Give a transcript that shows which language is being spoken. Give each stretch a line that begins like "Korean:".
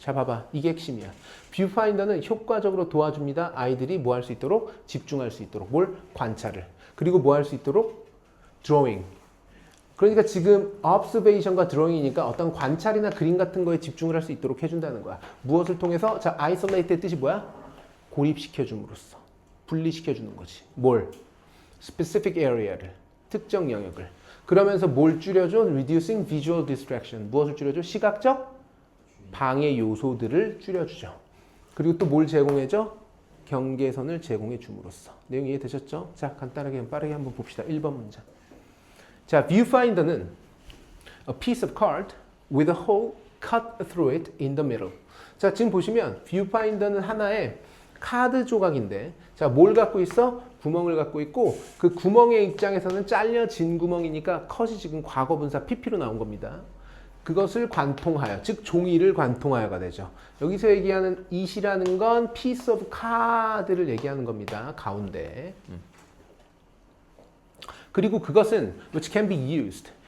Korean: 자, 봐봐. 이게 핵심이야. 뷰파인더는 효과적으로 도와줍니다. 아이들이 뭐 할 수 있도록? 집중할 수 있도록. 뭘? 관찰을. 그리고 뭐 할 수 있도록? drawing. 그러니까 지금 observation과 drawing이니까 어떤 관찰이나 그림 같은 거에 집중을 할 수 있도록 해준다는 거야. 무엇을 통해서? 자, isolate의 뜻이 뭐야? 고립시켜줌으로써. 분리시켜주는 거지. 뭘?
English: specific area
Korean: 를. 특정 영역을. 그러면서 뭘 줄여줘?
English: reducing visual distraction.
Korean: 무엇을 줄여줘? 시각적 방해 요소들을 줄여주죠. 그리고 또 뭘 제공해줘? 경계선을 제공해 줌으로써. 내용 이해되셨죠? 자, 간단하게 빠르게 한번 봅시다. 1번 문장.
English: 자, viewfinder는 a piece of card with a hole cut through it in the middle.
Korean: 자, 지금 보시면 viewfinder는 하나의 카드 조각인데, 자, 뭘 갖고 있어? 구멍을 갖고 있고, 그 구멍의 입장에서는 잘려진 구멍이니까 컷이 지금 과거분사 PP로 나온 겁니다. 그것을 관통하여, 즉 종이를 관통하여가 되죠. 여기서 얘기하는 it이라는 건
English: piece of card
Korean: 를 얘기하는 겁니다. 가운데. 그리고 그것은
English: which can be used.